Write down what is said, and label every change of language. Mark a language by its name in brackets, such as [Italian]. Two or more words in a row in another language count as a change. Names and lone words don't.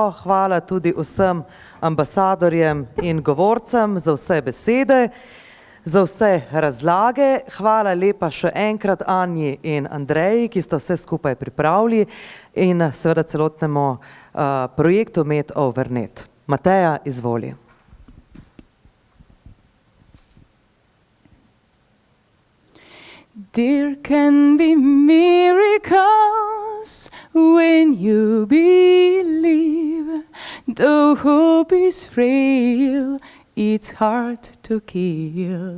[Slovenian] Hvala tudi vsem ambasadorjem in govorcem za vse besede, za vse razlage. Hvala lepa še enkrat Anji in Andreji, ki sta vse skupaj pripravili, in seveda celotnemu projektu Med over Net. Mateja, izvoli. [English] There can be miracles when you believe. Though hope is frail, it's hard to kill.